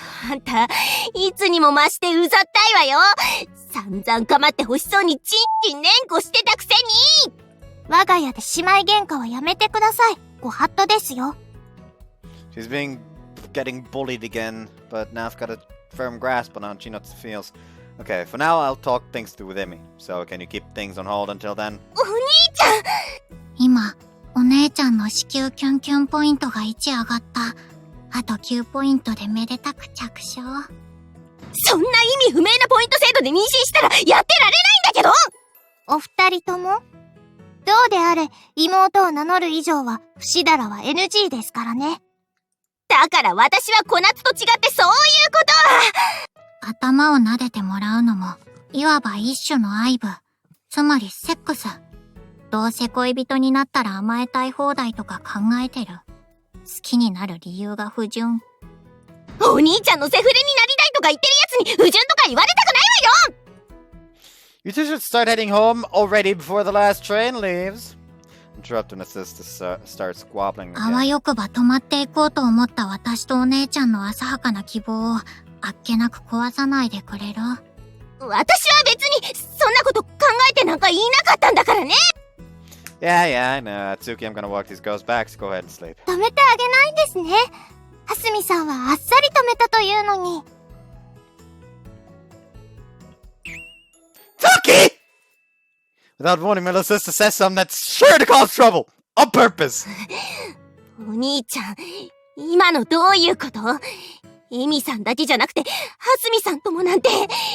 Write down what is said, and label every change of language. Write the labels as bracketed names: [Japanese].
[Japanese] あんた、いつにも増してうざったいわよ。散々構って欲しそうにチンチン連呼してたくせに。我が家で姉妹喧嘩はやめてください。ご法度ですよ。 [English] She's getting bullied again, but now I've got a firm grasp on how Chinatsu feels. Okay, for now I'll talk things through with Emi. So can you keep things on hold until then? [Japanese] お兄ちゃん！今、お姉ちゃんの子宮キュンキュンポイントが1上がった。あと9ポイントでめでたく着床。そんな意味不明なポイント制度で妊娠したらやってられないんだけど！お二人とも？どうであれ、妹を名乗る以上は、不死だらは NG ですからね。だから私は小夏と違ってそういうことは！頭を撫でてもらうのも、いわば一種の愛撫。つまりセックス。どうせ恋人になったら甘えたい放題とか考えてる。好きになる理由が不純。お兄ちゃんのセフレになりたいとか言ってるやつに不純とか言われたくないわよ [English] ！You two should start heading home already before the last train leaves. Interrupting his sister starts squabbling again. [Japanese] あわよくば泊まっていこうと思った私とお姉ちゃんの浅はかな希望をあっけなく壊さないでくれる？私は別にそんなこと考えてなんか言いなかったんだからね。 [English] Yeah, I know. Tsuki, I'm gonna walk these girls back, so go ahead and sleep. [Japanese] 止めてあげないんですね。はすみさんはあっさり止めたというのに。 [English] Tsuki! Without warning, my little sister says something that's sure to cause trouble. On purpose. [Japanese] お兄ちゃん、今のどういうこと？エミさんだけじゃなくて、ハスミさんともなんて、不純だわ。